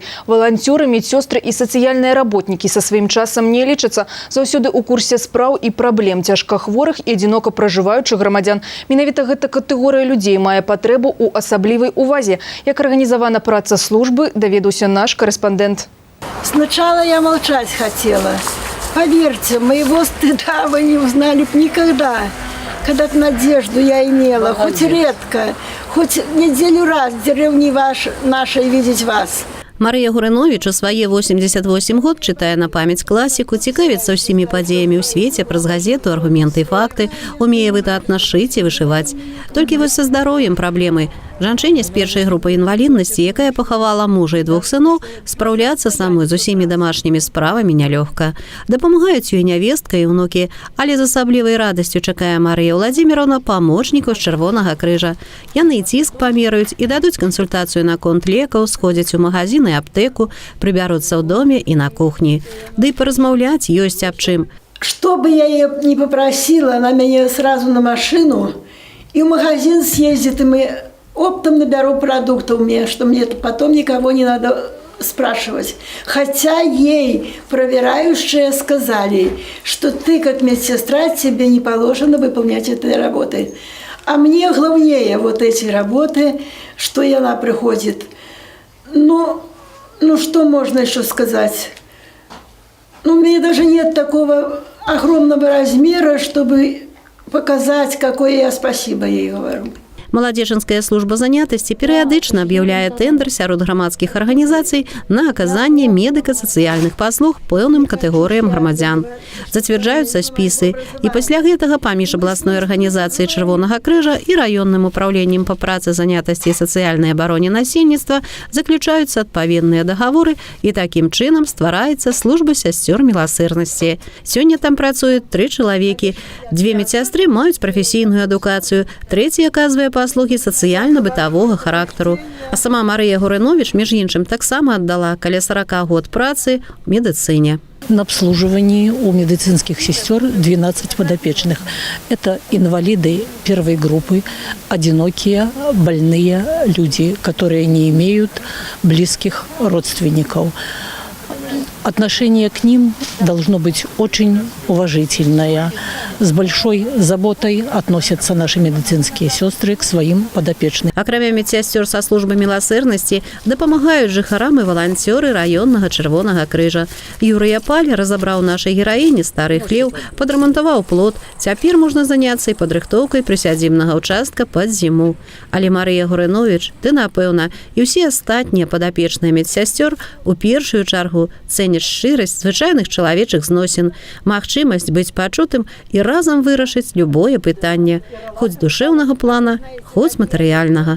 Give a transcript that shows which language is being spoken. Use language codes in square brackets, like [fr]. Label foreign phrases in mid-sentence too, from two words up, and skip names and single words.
[be] Валанцёры, медсёстры і сацыяльныя работнікі са сваім часам не лічацца. Заўсёды ў курсе спраў і праблем цяжкахворых і адзінока пражываючых грамадзян. Менавіта гэта катэгорыя людзей мае патрэбу ў асаблівай увазе. Як арганізавана праца службы, даведаўся наш корэспандэнт. [ru] Сначала я молчать хотела. Поверьте, моего стыда вы не узнали б никогда. Когда-то надежду я имела, хоть редко, хоть неделю раз в деревне нашей видеть вас. [be] Марыя Гурыновіч у свае 88 год чытае на памяць класіку, цікавіцца ўсімі падзеямі ў свеце праз газету, аргументы і факты, умее выдатна шыць і вышываць. Толькі вось са здароўем праблемы. Жанчыне з першай групы інваліднасці, якая пахавала мужа і 2 сыноў, спраўляцца самой з усімі дамашнімі справамі нялёгка. Дапамагаюць ёй нявестка і ўнукі, але з асаблівай радасцю чакае Марыя Владзіміровна памочнікаў з Чырвонага крыжа. Яны ціск памераюць і дадуць кансультацыю наконт лекаў, сходзяць у магазин і аптэку, прыбяруцца ў доме і на кухні. Ды і паразмаўляць ёсць аб чым. [ru] Что бы я ее не попросила, она меня сразу на машину и в магазин съездит, и мы оптом наберу продуктов мне, что мне потом никого не надо спрашивать. Хотя ей проверяющие сказали, что ты как медсестра, тебе не положено выполнять этой работы. А мне главнее вот эти работы, что и она приходит. Ну что можно еще сказать? У меня даже нет такого огромного размера, чтобы показать, какое я спасибо ей говорю. [be] Маладзечынская служба занятасці перыядычна аб'яўляе тэндэр сярод грамадскіх арганізацый на аказанне медыка-сацыяльных паслуг пэўным катэгорыям грамадзян. Зацвярджаюцца спісы, і пасля гэтага паміж абласной арганізацыяй Чырвонага крыжа і раённым упраўленнем па працы, занятасці і сацыяльнай абароне насельніцтва заключаюцца адпаведныя дагаворы, і такім чынам ствараецца служба сясцёр міласэрнасці. Сёння там працуюць 3 чалавекі. 2 медсястры маюць прафесійную адукацыю, 3 аказвае паслугі сацыяльна-бытавога характару. А сама Марыя Гурыновіч, між іншым, таксама аддала каля 40 год працы ў медыцыне. [ru] На обслуживании у медицинских сестер 12 подопечных. Это инвалиды первой группы, одинокие, больные люди, которые не имеют близких родственников. Отношение к ним должно быть очень уважительное. С большой заботой относятся наши медицинские сестры к своим подопечным. [be] Акрамя медсясцёр са службы міласэрнасці дапамагаюць жыхарам і валанцёры раённага Чырвонага крыжа. Юрый Апаль разабраў нашай гераіні стары хлеў, падрамантаваў плот. Цяпер можна заняцца і падрыхтоўкай прысядзібнага ўчастка пад зіму. Але Марыя Гурыновіч, ты, напэўна, і ўсе астатнія падапечныя медсясцёр у першую чаргу цэняць шчырасць звычайных чалавечых зносін, магчымасць быць пачутым і разам вырашыць любое пытанне, хоць душэўнага плана, хоць матэрыяльнага.